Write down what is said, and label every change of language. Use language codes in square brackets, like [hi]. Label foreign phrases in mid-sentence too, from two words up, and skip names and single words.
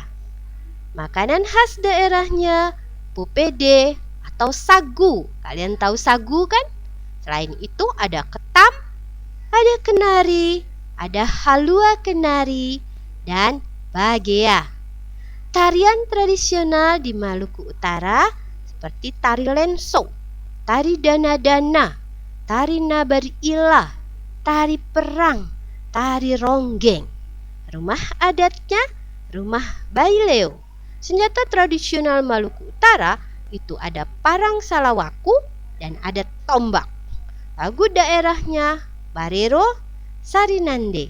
[id] Makanan khas daerahnya pupede atau sagu. Kalian tahu sagu kan? Selain itu ada ketam, ada kenari, ada halua kenari, dan bagea. Tarian tradisional di Maluku Utara seperti tari lenso, tari dana-dana, tari nabarilah, tari perang, tari ronggeng. Rumah adatnya rumah baileo. Senjata tradisional Maluku Utara itu ada parang salawaku dan ada tombak. Lagu daerahnya Barero, Sarinande.